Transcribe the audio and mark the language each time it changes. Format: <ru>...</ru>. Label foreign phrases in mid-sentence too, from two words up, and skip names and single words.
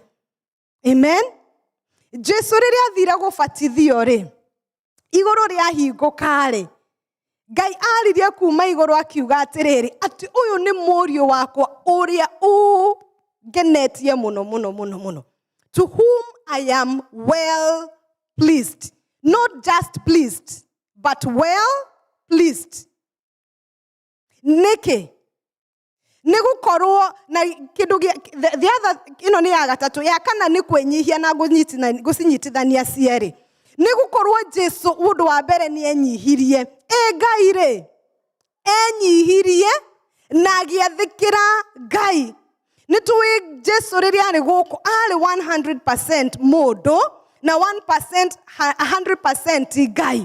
<ki>Amen. Jesu riria athire gubatithio ri iguru ria hinguka ri Ngai aririe kuma iguru akiuga atiriri ati uyu ni murio wakwa uria genetie muno.</ki> <en>To whom I am well pleased. Not just pleased, but well pleased.</en> <ki>Niki. Nigukorwo na kindu</ki> <en>the other</en> <ki>ni ya gatatu ya kana ni kwenyihia na gucinyitithania cieri. Nigukorwo Jesu undu wa mbere ni enyihirie. Ngai ri enyihirie na giathikira Ngai. Nitui Jesu riri ari guku ari 100% mundu na 100% Ngai.</ki>